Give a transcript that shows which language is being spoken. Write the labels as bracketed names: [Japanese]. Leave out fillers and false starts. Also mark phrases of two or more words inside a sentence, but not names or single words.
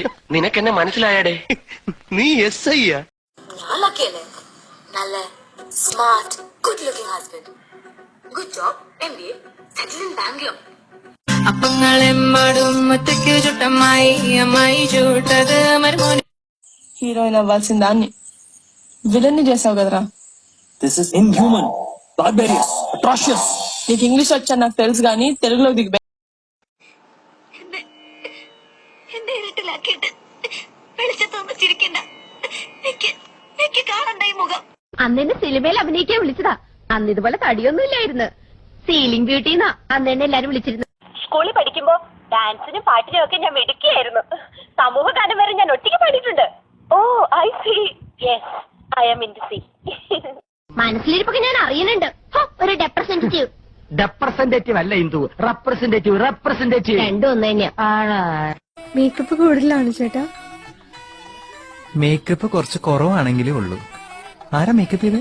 [Malayalam] നിനക്കെന്നെ മനസ്സിലായടേ? നീ എസ് ഐ [English] നല്ല smart good looking husband, good job, MBA, settle in Bangalore. [Malayalam] അപ്പങ്ങളെമ്മാടും ചുട്ടമായി അമ്മായി ചൂട്ടത് മരുമോനെ. [Telugu] హీరోయిన్ అవ్వాల్సిందాన్ని విలన్ని చేసావు కదరా. [English] This is inhuman, barbarous, atrocious. [Telugu] నీకు ఇంగ్లీష్ వచ్చా నాకు తెలుసు గానీ తెలుగులో దిగి [Malayalam] എന്നെ ഇരുട്ടിലാക്കിയിട്ട് വെളിച്ചത്തൊന്ന് ചിരിക്കണ്ട. എനിക്ക് കാണണ്ട ഈ മുഖം. അന്നെന്നെ സിനിമയിൽ അഭിനയിക്കാൻ വിളിച്ചതാ. അന്ന് ഇതുപോലെ തടിയൊന്നും ഇല്ലായിരുന്നു. [English] ceiling beauty [Malayalam] അന്ന് എന്നെ എല്ലാരും വിളിച്ചിരുന്നു. സ്കൂളിൽ പഠിക്കുമ്പോ ഡാൻസിനും പാട്ടിനും ഒക്കെ ഞാൻ മിടുക്കിയായിരുന്നു. സമൂഹ ഗാനം വരെ ഞാൻ ഒറ്റയ്ക്ക് പാടിയിട്ടുണ്ട്. [English] Oh I see. Yes, I am in to see. [Malayalam] മനസ്സിലിരിപ്പൊക്കെ ഞാൻ അറിയുന്നുണ്ട്. ഒരു റെപ്രസെന്റേറ്റീവ്. റെപ്രസെന്റേറ്റീവ് അല്ല ഇന്ദു, റെപ്രസെന്റേറ്റീവ് രണ്ടും ഒന്ന് തന്നെയാ. മേക്കപ്പ് കൂടുതലാണ് ചേട്ടാ. മേക്കപ്പ് കുറച്ച് കുറവാണെങ്കിലേ ഉള്ളൂ. ആരാ മേക്കപ്പ് ചെയ്ത്?